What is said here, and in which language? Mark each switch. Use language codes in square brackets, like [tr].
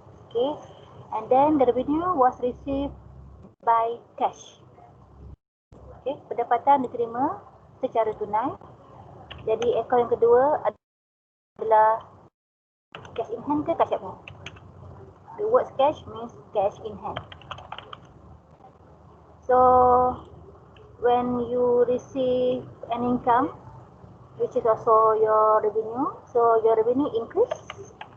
[en] Okay, and then the revenue was received by cash. [ms] Okay, pendapatan diterima secara tunai. Jadi akaun yang kedua adalah cash in hand ke cash at bank. [en] The word cash means cash in hand. So when you receive an income, which is also your revenue, so your revenue increase.